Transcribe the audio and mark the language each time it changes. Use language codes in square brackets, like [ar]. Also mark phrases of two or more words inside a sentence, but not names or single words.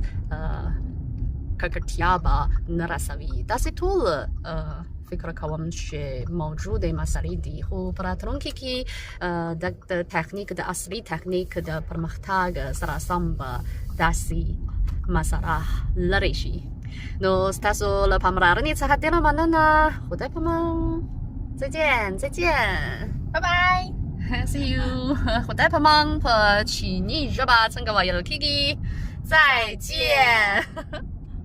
[ps] ککړتیا به نه رسوي داسې ټول فکر کوم چې موجوده مسئلې دي خو په راتلونکي کې د تخنیک د عصري تخنیک د پرمختګ سره سم به داسې مسئله لرې شي نو ستاسو له پاملرنې څخه ډېره مننه خدای پامان [zh] 再见再见拜拜 [en] See you [ps] خدای پامان په چیني ژبه څنګه ویل کیږي再见